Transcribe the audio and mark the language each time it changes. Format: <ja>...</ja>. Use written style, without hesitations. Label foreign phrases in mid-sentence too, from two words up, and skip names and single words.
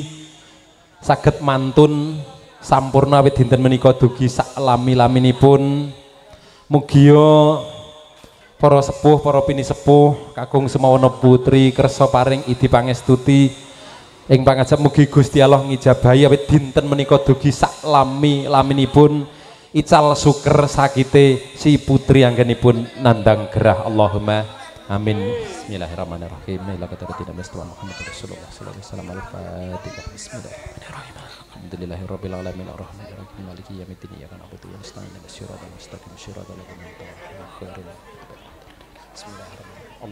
<jv>saged mantun sampurna awit dinten menika dugi sak lami-laminipun mugia para sepuh para pini sepuh kakung semawana putri kersa paring idi pangestuti ing pangajap mugi Gusti Allah ngijabahi awit dinten menika dugi sak lami-laminipun ical suker sakite si putri anggenipun nandhang gerah</jv> <ar>اللهم آمين. بسم الله الرحمن الرحيم. إلى حضرة المصطفى محمد رسول الله صلى الله عليه وسلم الفاتحة. بسم الله الرحمن الرحيم. الحمد لله رب العالمين الرحمن الرحيم مالك يوم الدين إياك نعبد وإياك نستعين اهدنا الصراط المستقيم صراط الذين أنعمت عليهم. بسم الله الرحمن الرحيم.</ar>